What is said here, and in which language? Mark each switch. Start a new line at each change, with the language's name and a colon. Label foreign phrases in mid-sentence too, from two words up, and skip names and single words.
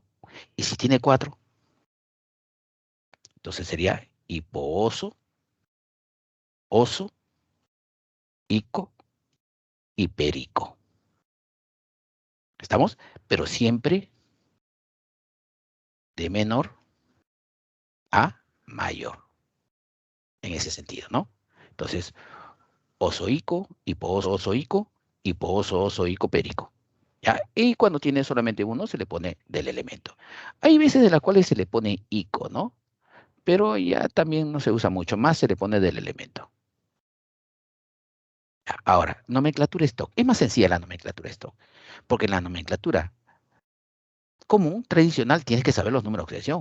Spanish: Y si tiene cuatro, entonces sería hipooso, oso, ico y perico. ¿Estamos? Pero siempre de menor a mayor, en ese sentido, ¿no? Entonces, osoico, hipooso, osoico, hipooso, osoico, perico. ¿Ya? Y cuando tiene solamente uno, se le pone del elemento. Hay veces de las cuales se le pone ico, ¿no? Pero ya también no se usa mucho más, se le pone del elemento. Ahora, nomenclatura stock. Es más sencilla la nomenclatura stock, porque en la nomenclatura común, tradicional, tienes que saber los números de oxidación.